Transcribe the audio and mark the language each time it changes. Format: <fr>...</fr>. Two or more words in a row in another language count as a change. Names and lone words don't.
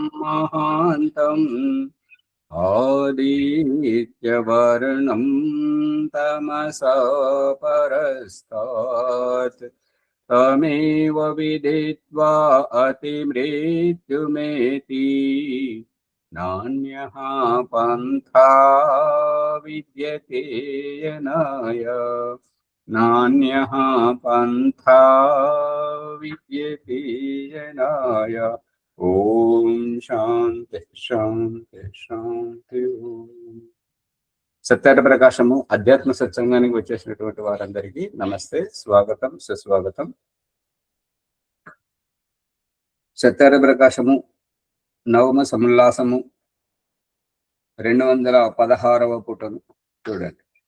<sa>महान्तम् आदित्यवर्णं तमसा परस्तात् तमेव विदित्वा अतिमृत्युमेति नान्यः पन्था विद्यते यनाय नान्यः पन्था विद्यते यनाय। ఓం శాంతి శాంతి శాంతి.</sa> <te>సత్యార్థ ప్రకాశము అధ్యాత్మ సత్సంగానికి వచ్చేసినటువంటి వారందరికీ నమస్తే, స్వాగతం, సుస్వాగతం. సత్యార్థ ప్రకాశము నవమ సముల్లాసము 216వ పుటను చూడండి.</te>